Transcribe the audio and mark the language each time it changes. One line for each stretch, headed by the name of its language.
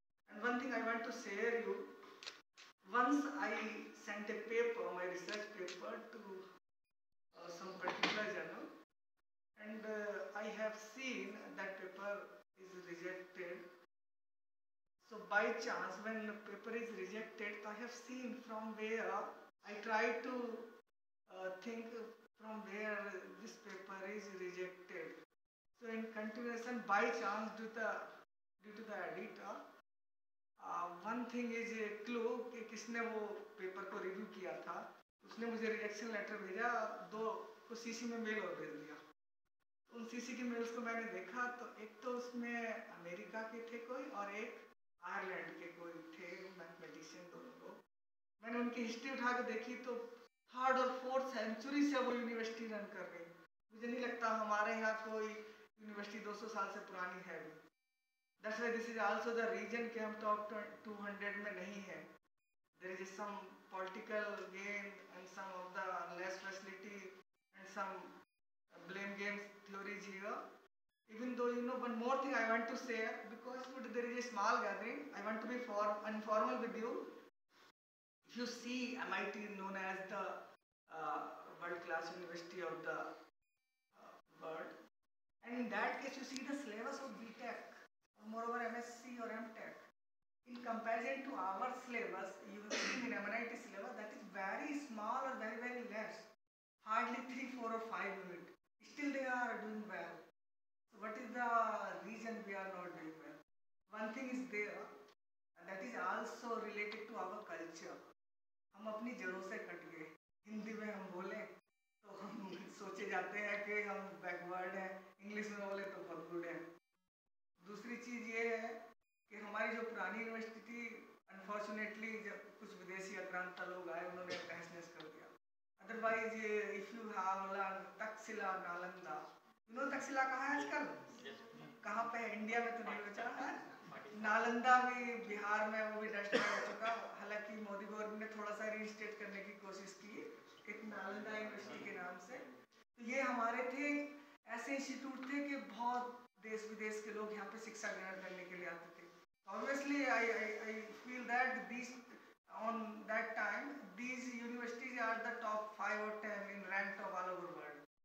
English: And one thing I want to share you, once I sent a paper, my research paper, to some particular journal, and I have seen that paper is rejected. So by chance, when the paper is rejected, I have seen from where I try to think from where this paper is rejected. So in continuation, by chance, due to the editor, one thing is a clue
Hindi: कि किसने वो paper को review किया था, उसने मुझे rejection letter भेजा, 2 को सीसी में मेल और भेज दिया. उन सीसी की मेल्स को मैंने देखा तो एक तो उसमें अमेरिका के थे कोई और एक आयरलैंड के कोई थे मैथमेटिशियन, दोनों लोग. मैंने उनकी हिस्ट्री उठा के देखी तो 3rd और 4th सेंचुरी से वो यूनिवर्सिटी रन कर रही. मुझे नहीं लगता हमारे यहाँ कोई यूनिवर्सिटी 200 साल से पुरानी है भी.
English: That's why this is also the reason
Hindi: कि हम टॉप 200 में नहीं है.
English: There is some political gain and some of the less facility and some blame games theories here. Even though, you know, one more thing I want to say, because there is a small gathering, I want to be informal with you. If you see MIT known as the world-class university of the world, and in that case you see the syllabus of BTech, or moreover MSc or MTech. In comparison to our syllabus, you will see in MIT syllabus that is very small or very less, hardly 3, 4 or 5 units. Still they are doing well. So what is the reason we are not doing well? One thing is there, and that is also related to our culture.
Hindi: हम अपनी जड़ों से cut गए. हिंदी में हम बोले तो हम सोचे जाते हैं कि हम बैकवर्ड हैं, इंग्लिश में बोले तो बहुत गुड हैं. दूसरी चीज़ ये है कि हमारी जो पुरानी यूनिवर्सिटी थी, अनफॉर्चुनेटली जब कुछ विदेशी आक्रांता लोग आए, उन्होंने तहस-नहस कर दिया.
English: otherwise if you have learn
Hindi: Takshashila, Nalanda,
English: you know
Hindi: Takshashila कहाँ है आजकल, कहाँ पे है, इंडिया में तो नहीं बचा है. नालंदा भी बिहार में, वो भी डस्ट हो चुका. हालांकि मोदी गवर्नमेंट ने थोड़ा सा रीस्टेट करने की कोशिश की एक नालंदा यूनिवर्सिटी के नाम से. तो ये हमारे थे ऐसे इंस्टीट्यूट थे कि बहुत देश विदेश के लोग यहाँ पे शिक्षा ग्रहण करने के लिए आते थे.
English: Obviously, I feel that these on that time these universities are the top 5 or 10 in rank of all over world.